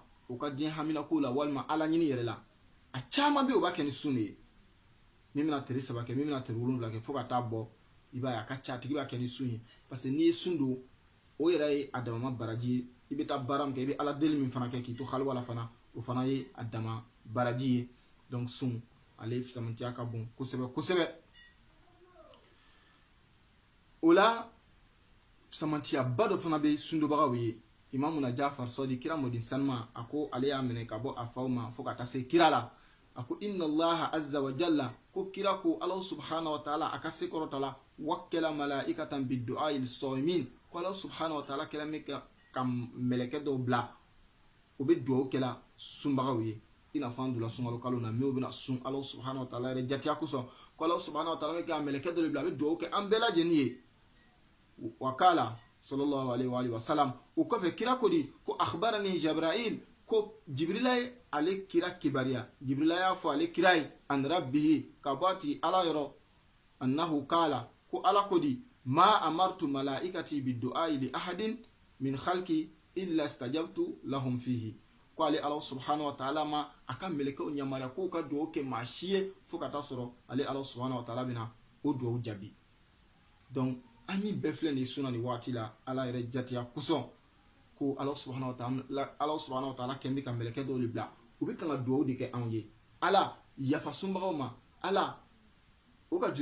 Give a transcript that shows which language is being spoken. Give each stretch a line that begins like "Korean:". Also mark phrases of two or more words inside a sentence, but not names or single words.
Bambara: u ka diɲɛ haminakow la walima ala ɲini yɛrɛ la a caman bɛ yen u b'a kɛ ni sun de ye min bɛna teri 3 kɛ min bɛna teri 7 kɛ fo ka taa bɔ i b'a ye a ka ca a tigi b'a kɛ ni sun ye
French: parce que
Bambara: n'i ye sun don o yɛrɛ ye a dama baraji ye i bɛ taa baara min kɛ i bɛ ala deli min fana kɛ k'i to haliwa la fana o fana ye a dama baraji ye donc sun ale fisamantiya ka bon kosɛbɛ kosɛbɛ o la fisamantiya ba dɔ fana bɛ sundobagaw ye imamuna Jafar Sadiq kira mɔden sanuma a ko ale y'a minɛ ka bɔ a faw ma fo ka taa se kira la a ko
Arabic: إن الله عز وجل
Bambara: ko kira ko ala
Arabic: سبحانه وتعالى
Bambara: a ka se kɔrɔta la
Arabic: وكل ملائكة بالدعاء للصائمين
Bambara: ko ala
Arabic: سبحانه وتعالى
Bambara: kira mɛ ka mɛlɛkɛ dɔw bila o bɛ dugawu kɛla sunbagaw ye i n'a fɔ an donna sunkalo kalo na min bɛna sun ala
Arabic: سبحانه و
Bambara: ta'ala yɛrɛ jatiya kosɔn ko ala
Arabic: سبحانه وتعالى
Bambara: bɛ ka mɛlɛkɛ dɔw bila a bɛ dugawu kɛ an bɛɛ lajɛlen ye
Arabic: وقال صلى الله عليه وسلم
Bambara: o kɔfɛ kira ko di ko
Arabic: أخبرني جبريل
Bambara: ko Jibrila ye ale kira kibariya Jibrila y'a fɔ ale kira ye
Arabic: عن ربه
Bambara: ka bɔ a ti ala yɔrɔ
Arabic: أنه قال
Bambara: ko ala ko di ma
Arabic: أمرت ملائكتي بالدعاء لأحد من خلقي إلا استجبت لهم فيه
Bambara: ko ale ala
Arabic: سبحانه وتعالى
Bambara: ma a ka mɛlɛkɛw yamaruya k'u ka dugawu kɛ maa si ye fo ka taa sɔrɔ ale ala
Arabic: سبحانه وتعالى
Bambara: bɛna o dugawu jaabi donc an min bɛɛ filɛ nin sunna nin waati la ala yɛrɛ jatiya kosɔn ko ala
Arabic: سبحانه وتعالى
Bambara: kɛn bɛ ka mɛlɛkɛ dɔw de bila u bɛ kan ka dugawu de kɛ anw ye ala yafa sunbagaw ma ala o ka